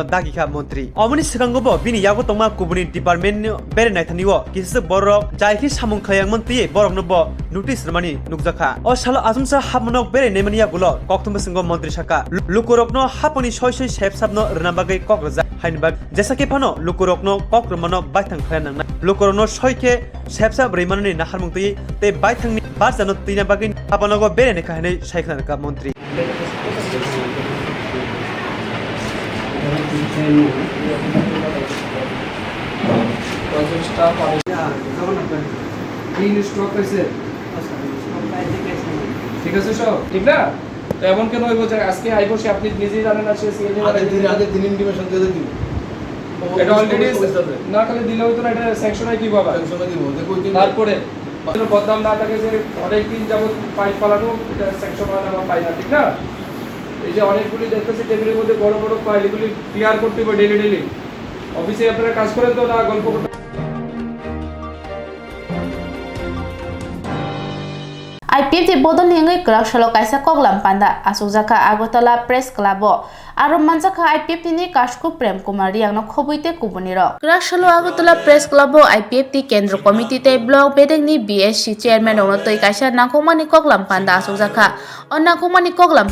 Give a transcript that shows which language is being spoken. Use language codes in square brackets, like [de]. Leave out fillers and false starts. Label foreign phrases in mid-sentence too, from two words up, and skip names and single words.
[trp] dagikha Montri omoni sigangobo bini yago tongma kubuni department bere naithaniwo kisa borok jaiki samung khayangmon tiye borokno bo notice remani nukjakha o salo azumsa habmonok bere nemani yagulo Koktwma singo Montri saka lukurokno haponi soi sepsapno rena bagai kokrja hainbag jesake phano lukurokno kokrmano baithang khlanangna lukurokno soike sepsap reimanani naharmung tiye te baithangni barjano tina bagai habanogo bere nekha hanai saikhnaka Montri [bn] ঠিক আছে সব ঠিক না তো এমন কেন হইব যে আজকে আইবো সে আপনি নিজেই জানেন না সে সিএনজি আগে দিন ইনটিমেশন দিয়ে দিব এটা অলরেডি না খালি দিলে হইতো না এটা স্যাংশন হয় কি বাবা স্যাংশন দিব দেখো তারপরে বদনাম না থাকে যে অনেক দিন যাবত পাইপ পালানো এটা স্যাংশন হয় না বা পাই না ঠিক না এই যে অনেকগুলি দেখতেছি টেবিলের মধ্যে বড় বড় ফাইল এগুলি ক্লিয়ার করতে হবে ডেইলি অফিসে আপনারা কাজ করেন তো না গল্প করতে [trp] IPFT bodon hingai krak shalo kaisa koklam panda asukjaka Agotala Press Club aro manjaka IPFT ni Kashku Prem Kumar riangno khobuite kubuni ro krak shalo Agotala Press Club IPFT Kendra Committee te block bedeng ni BSC chairman ono toi kaisa nakomani koklam panda asukjaka onnakomani koklam